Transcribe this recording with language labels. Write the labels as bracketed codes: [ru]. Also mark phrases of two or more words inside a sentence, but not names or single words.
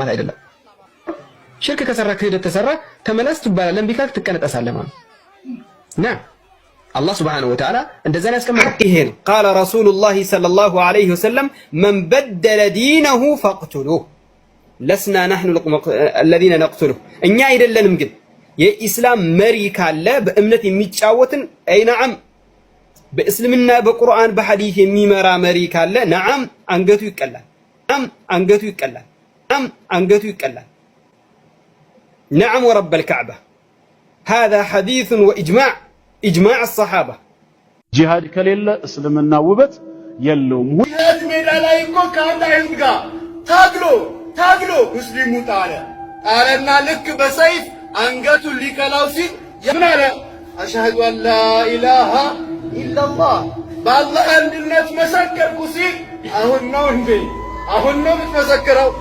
[am] ማለት አይደለም። ሽርክ ከሰራ ክህደት ተሰራ ተመለስ ትባላለህ። እምቢ ካልክ ትቀነጠሳለህ ማለት ነው። አላህ [ar] سبحانه و [am] Ta'ala እንደዛ ያስቀመጠው ይሄን [ar] قال رسول الله صلى الله عليه وسلم من بدل دينه فاقتلوه لسنا نحن الذين نقتله [am] እኛ አይደለንም። ግን የኢስላም መሪ ካለ በእምነት የሚጫወትን አይ ነዓም በእስልምና በቁርአን በሐዲስ የሚመራ መሪ ካለ ነዓም አንገቱ ይቀላል። ነዓም አንገቱ ይቀላል። ነዓም አንገቱ ይቀላል። [ar] نعم ورب الكعبة هذا حديث وإجماع إجماع الصحابة [am] ጂሃድ ከሌለ እስልምና ውበት የለውም። ይሄት ሜዳ ላይ እኮ ከአንድ አይሁድ ጋር ታግሎ ሙስሊሙ ጣለና ልክ በሰይፍ አንገቱን ሊቀላው ሲል ምን አለ? [ar] أشهد أن لا إله إلا الله [am] በአላህ አንድነት መሰከርኩ ሲል አሁን ነው የምትመሰክረው?